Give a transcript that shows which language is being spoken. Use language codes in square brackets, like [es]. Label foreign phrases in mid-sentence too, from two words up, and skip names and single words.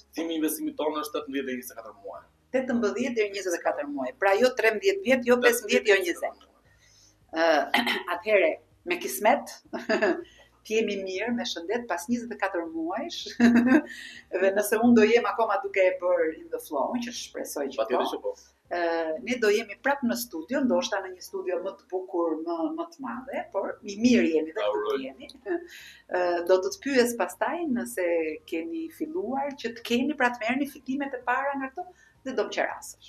[sq] Kthimi i investimit tonë është 18 deri 24 muaj. 18 deri 24 muaj. Pra jo 13 vjet, jo 15, jo 20. Atëherë me kismet t'jemi mirë me shëndet pas 24 muajsh. Dhe nëse unë do jem akoma duke e bërë in the flow, që shpresoj që po. Ne do jemi prap në studio, ndoshta në një studio më të bukur, më të madhe, por i mirë jemi dhe ku jemi. Do të pyes pastaj nëse keni filluar që të keni pra të merrni fitimet e para nga këto dhe do më qerasësh.